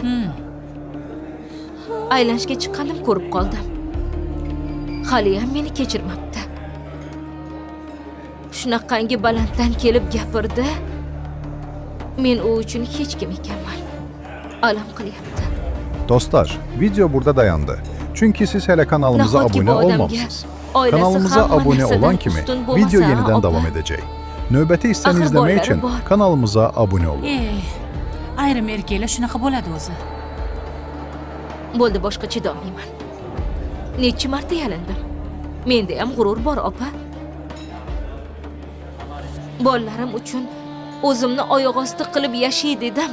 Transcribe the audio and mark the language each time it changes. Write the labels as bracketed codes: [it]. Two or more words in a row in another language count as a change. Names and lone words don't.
[uz] Aylanishga chiqqandim, ko'rib qoldim. Hali ham meni kechirmabdi. Shunaqangi balanddan kelib gapirdi. Men u uchun hech kim ekanman. Alam qilyapti. [tr] Do'stlar, video burada dayandı. Çünkü siz hele kanalımıza abone olmamışsınız. Kanalımıza abone olan kimi video yeniden devam edecek. [az] Növbəti hissəni izləmək üçün kanalımıza abone olun. [uz] Ayrim erkaklar shunaqa bo'ladi o'zi. Bo'ldi, boshqa chidolmayman. Necha marta yalindim. Menda ham g'urur bor, opa. Bolalarim uchun o'zimni oyoq osti qilib yashay dedim.